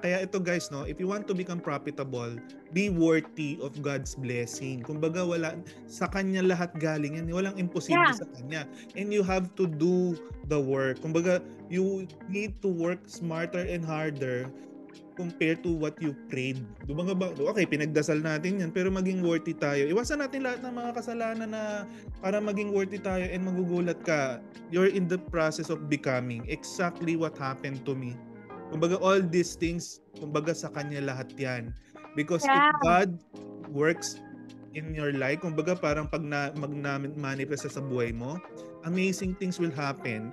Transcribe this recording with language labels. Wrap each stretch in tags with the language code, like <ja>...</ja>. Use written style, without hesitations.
<tl>Kaya ito guys, no,</tl> <en>if you want to become profitable, be worthy of God's blessing.</en> <tl>Kumbaga sa kanya lahat galing yan. Walang imposible sa kanya.</tl> <en>And you have to do the work. Kumbaga, you need to work smarter and harder compared to what you prayed.</en> <tl>Okay, pinagdasal natin yan, pero maging worthy tayo. Iwasan natin lahat ng mga kasalanan na para maging worthy tayo, and magugulat ka.</tl> <en>You're in the process of becoming exactly what happened to me. Kumbaga, all these things,</en> <tl>kumbaga sa kanya lahat yan.</tl> <en>Because if God works in your life.</en> <tl>Kumbaga parang pag mag-manifest sa buhay mo,</tl> <en>amazing things will happen.</en>